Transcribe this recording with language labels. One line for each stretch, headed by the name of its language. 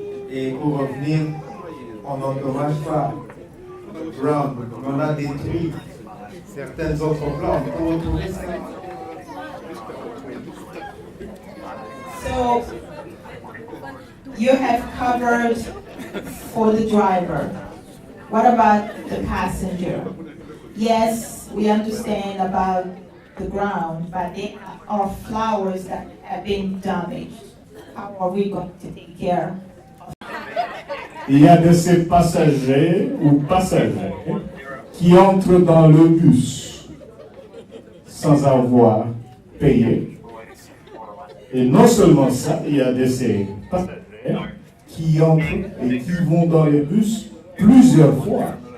French: Et pour revenir, on n'endommage pas le ground, on a détruit certaines autres plantes pour retrouver ça.
English: So you have covered for the driver. What about the passenger? Yes, we understand about the ground, but there are flowers that have been damaged. How are we going to take care?
French: Il y a de ces passagers ou passagères qui entrent dans le bus sans avoir payé. Et non seulement ça, il y a de ces passagers qui entrent et qui vont dans le bus plusieurs fois.